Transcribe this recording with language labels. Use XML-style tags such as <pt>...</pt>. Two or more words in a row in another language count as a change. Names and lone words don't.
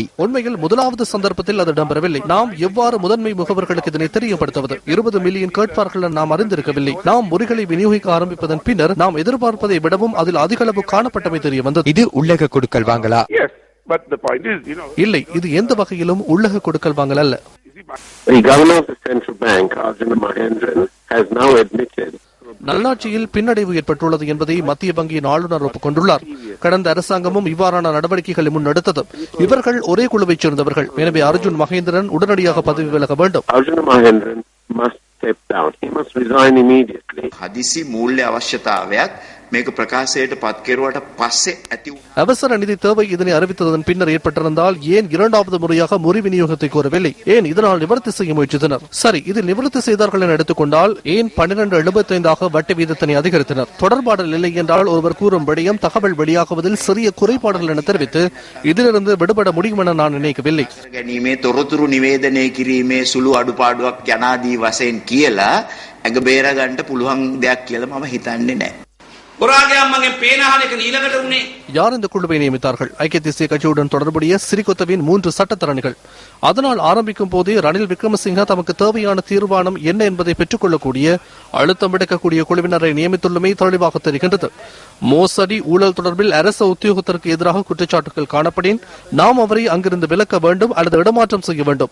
<ta>உண்மையில் முதலாவது சந்தர்ப்பத்தில் அது இடம்பெறவில்லை. நாம் எவ்வாறு முதன்மை முகவர்களுக்கு இதனை தெரியப்படுத்துவது? 20 மில்லியன் கேட்பார்கள் நாம் அறிந்திருக்கவில்லை. நாம் முறைகளை விநியோகிக்க ஆரம்பிப்பதன் பின்னர் நாம் எதிர்பார்ப்பதை விடவும் அதில் அதிக அளவு காணப்பட்டமை தெரிய வந்தது. இது உள்ளக கொடுக்கல் வாங்கலா? இல்லை, இது எந்த வகையிலும் உள்ளக கொடுக்கல் வாங்கல் அல்ல.</ta> <en>The governor of the central bank, Arjuna Mahendran, has now admitted</en> <ta>நல்லாட்சியில் பின்னடைவு ஏற்பட்டுள்ளது என்பதை மத்திய வங்கியின் ஆளுநர் ஒப்புக்கொண்டுள்ளார். கடந்த அரசாங்கமும் இவ்வாறான நடவடிக்கைகளை முன்னெடுத்தது. இவர்கள் ஒரே குழுவைச் சேர்ந்தவர்கள். எனவே அர்ஜுன் மகேந்திரன் உடனடியாக பதவி விலக வேண்டும்.</ta> <si>හදිසි මූල්‍ය අවශ්‍යතාවයක් මේක ප්‍රකාශයට පත් කෙරුවට පස්සේ ඇති</si> <ta>அவசர நிதி தேவை இதனை அறிவித்ததன் பின்னர் ஏற்பட்டிருந்தால் ஏன் இரண்டாவது முறையாக முறி விநியோகத்தை கோரவில்லை? ஏன் இதனால் நிவர்த்தி செய்ய முயற்சித்தனர்? சரி, இதில் நிவர்த்தி செய்தார்கள் என எடுத்துக்கொண்டால் ஏன் 12.75 வட்டி வீதத்தினை அதிகரித்தனர்? தொடர்பாடல் இல்லை என்றால் ஒருவர் கூறும் விடயம் தகவல் வெளியாகுவதில் சிறிய குறைபாடுகள் என தெரிவித்து இதிலிருந்து விடுபட முடியும் என நான் நினைக்கவில்லை.</ta> <si>ගැනීමේ තොරතුරු නිවේදනය කිරීමේ සුළු අඩුපාඩුවක් යනාදී වශයෙන් කියලා ඇඟ බේරගන්න පුළුවන් දෙයක් කියලා මම හිතන්නේ නැහැ. ගොරාගේ අම්මගේ පේනහලක ඊළඟට උනේ</si> <ta>யார் இந்த குழுவை நியமித்தார்கள்? ஐக்கிய தேசிய கட்சியுடன் தொடர்புடைய சிறிகொத்தவின் 3 சட்டத்தரணிகள். அதனால் ஆரம்பிக்கும் போதே ரணில் விக்ரமசிங்க தமக்கு தேவையான தீர்மானம் என்ன என்பதை பெற்றுக்கொள்ளக்கூடிய அழுத்தம் விடுக்கக்கூடிய குழுவினரை நியமித்துள்ளமை தெளிவாக தெரிகின்றது. மோசடி ஊழல் தொடர்பில் அரசு உத்தியோகத்திற்கு எதிராக குற்றச்சாட்டுகள் காணப்படின் நாம் அவரை அங்கிருந்து விலக்க வேண்டும் அல்லது இடமாற்றம் செய்ய வேண்டும்.</ta>